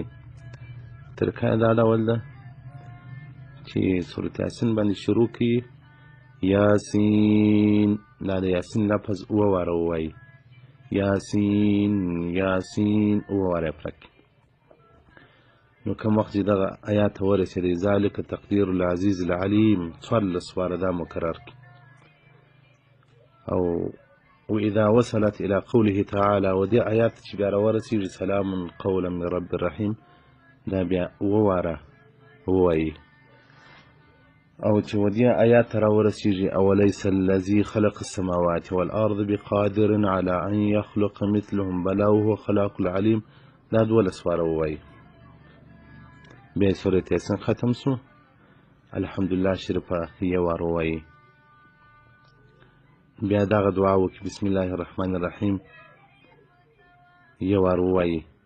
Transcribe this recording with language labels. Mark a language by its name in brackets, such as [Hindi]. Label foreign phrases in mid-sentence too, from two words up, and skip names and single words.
[Pashto] طریقه یې دا ډول ده چې سورت یاسین باندې شروع کړي، یاسین، دا د یاسین لفظ 7 واره ووایي، یاسین یاسین 7 واره یې پوره کړي. نو کوم وخت چې دغه آیات ته ورسېدی [Arabic] ذلک تقدیر العزیز العلیم [Pashto] 14 واره دا مکرر کړي. [Arabic] او واذا وصلت الى قوله تعالى، [Pashto] و دې آیات چې بیا راورسېږي [Arabic] سلام قولا من رب الرحیم، [Pashto] دا بیا 7 واره ووایي. او چې و دې آیات ته راورسېږي [Arabic] اولیس الذي خلق السماوات والارض بقادر على ان يخلق مثلهم بلى وهو خلاق العلیم، [Pashto] دا 12 واره ووایي. بیا سورت یاسین ختم سو، الحمدلله شریفه 1 واره ووایي. بیا دغه دعا وکړي [Arabic] بسم الله الرحمن الرحیم [Pashto] 1 واره ووایي.